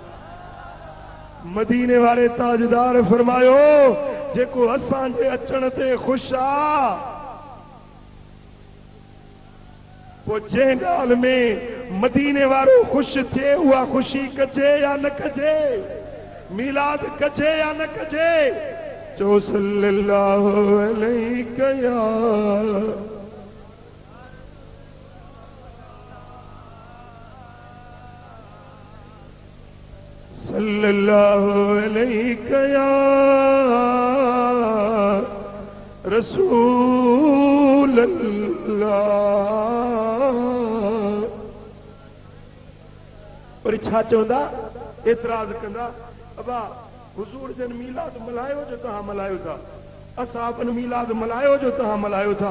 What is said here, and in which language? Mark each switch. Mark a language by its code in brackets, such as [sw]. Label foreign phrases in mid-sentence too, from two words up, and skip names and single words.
[sd] मदीने वारे ताजदार फरमायो, जेको असां जे अचण ते ख़ुशि आहे, पोइ जंहिं ॻाल्हि में मदीने वारो ख़ुशि थिए उहा ख़ुशी कजे या न कजे, मीलाद कजे या न कजे। [ar] चो صلى الله عليك يا صلى الله عليك يا رسول الله. [sd] पर छा चवंदा, एतराज़ कंदा, अबा हुजूर जन मीलाद मल्हायो जो तव्हां मल्हायो था, असां मीलाद मल्हायो जो तव्हां मल्हायो था।